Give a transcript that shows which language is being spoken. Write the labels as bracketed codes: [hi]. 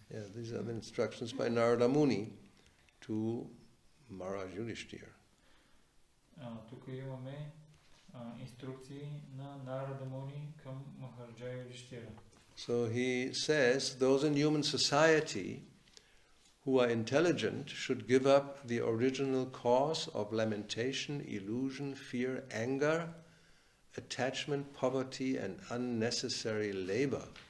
[en] Yeah, these are the instructions by Narada Muni to Maharaj Yudhishthira. [bg] Тук имаме инструкции на Нарада Муни към Махараджа Юдhishthira. [en] So he says those in human society who are intelligent should give up the original cause of lamentation, illusion, fear, anger, attachment, poverty, and unnecessary labor.